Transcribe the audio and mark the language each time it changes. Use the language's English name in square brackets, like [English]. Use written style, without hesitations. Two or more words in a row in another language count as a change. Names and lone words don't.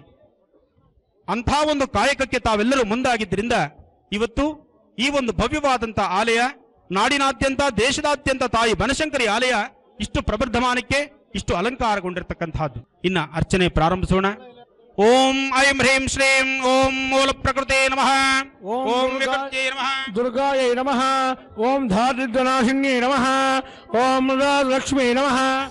[Kannada] ಅಂಥ ಒಂದು ಕಾಯಕಕ್ಕೆ ತಾವೆಲ್ಲರೂ ಮುಂದಾಗಿದ್ದರಿಂದ ಇವತ್ತು ಈ ಒಂದು ಭವ್ಯವಾದಂತಹ ಆಲಯ ನಾಡಿನಾದ್ಯಂತ ದೇಶದಾದ್ಯಂತ ತಾಯಿ ಬನಶಂಕರಿ ಆಲಯ ಇಷ್ಟು ಪ್ರಬರ್ಧಮಾನಕ್ಕೆ ಇಷ್ಟು ಅಲಂಕಾರಗೊಂಡಿರ್ತಕ್ಕಂಥದ್ದು. ಇನ್ನ ಅರ್ಚನೆ ಪ್ರಾರಂಭಿಸೋಣ. [Sanskrit] ಓಂ ಐಂ ಹ್ರೀಂ ಶ್ರೀಂ ಓಂ ಮೂಲ ಪ್ರಕೃತೆ ನಮಃ, ಓಂ ವಿಕೃತ್ಯೈ ನಮಃ, ದುರ್ಗಾಯೈ ನಮಃ, ಓಂ ಧಾರಿದ್ರ್ಯನಾಶಿನ್ಯೈ ನಮಃ, ಓಂ ಲಕ್ಷ್ಮೀ ನಮಃ.